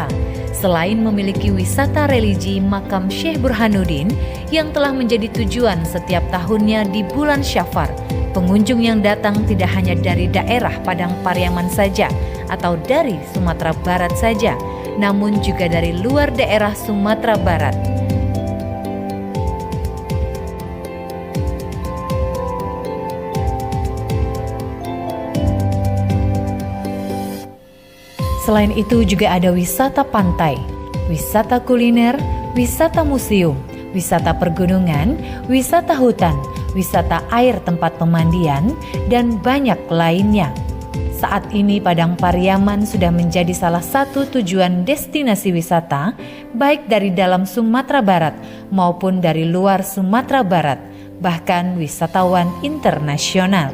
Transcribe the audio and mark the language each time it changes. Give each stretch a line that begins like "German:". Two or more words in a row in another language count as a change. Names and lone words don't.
Indonesian: Selain memiliki wisata religi makam Syekh Burhanuddin yang telah menjadi tujuan setiap tahunnya di bulan Syafar, pengunjung yang datang tidak hanya dari daerah Padang Pariaman saja atau dari Sumatera Barat saja, namun juga dari luar daerah Sumatera Barat. Selain itu juga ada wisata pantai, wisata kuliner, wisata museum, wisata pergunungan, wisata hutan, wisata air tempat pemandian, dan banyak lainnya. Saat ini Padang Pariaman sudah menjadi salah satu tujuan destinasi wisata baik dari dalam Sumatera Barat maupun dari luar Sumatera Barat, bahkan wisatawan internasional.